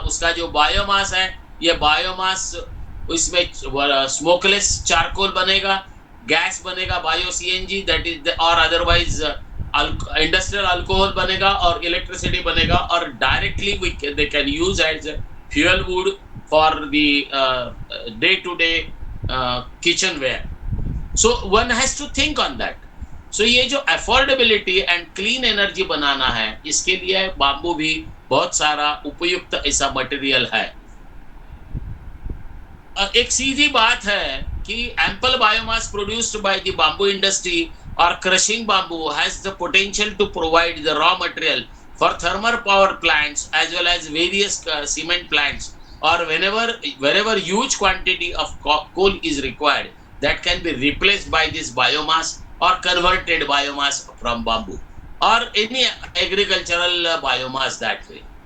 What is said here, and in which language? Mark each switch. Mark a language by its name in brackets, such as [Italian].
[Hindi] उसका जो बायोमास है, ये बायोमास इसमें स्मोकलेस चारकोल बनेगा, गैस बनेगा, बायो सीएनजी दैट इज, और अदरवाइज इंडस्ट्रियल अल्कोहल बनेगा और इलेक्ट्रिसिटी बनेगा, और directly [English] They can use as fuel wood for the day-to-day kitchenware. So one has to think on that. [Hindi] So ये जो affordability and clean energy बनाना है, इसके लिए बाम्बू भी बहुत सारा उपयुक्त ऐसा मटेरियल है। एक सीधी बात है कि [English] ample biomass produced by the bamboo industry or crushing bamboo has the potential to provide the raw material for thermal power plants as well as various cement plants, or wherever huge quantity of coal is required, that can be replaced by this biomass or converted biomass from bamboo or any agricultural biomass that way.